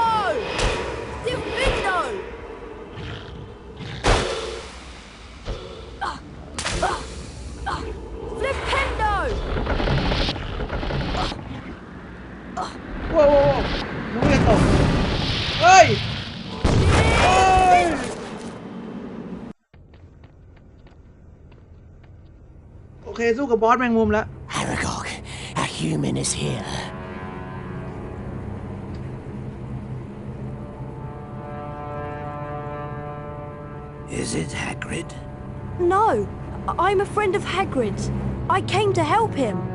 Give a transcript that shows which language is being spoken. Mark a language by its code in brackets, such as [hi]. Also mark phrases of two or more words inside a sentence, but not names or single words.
[en] Defendo! Flipendo! [th] โว้วน้องเรียนตกเฮ้ยโอเคสู้กับบอสแมงมุมแล้ว [en] Aragog, a human is here. Is it Hagrid? No, I'm a friend of Hagrid's. I came to help him.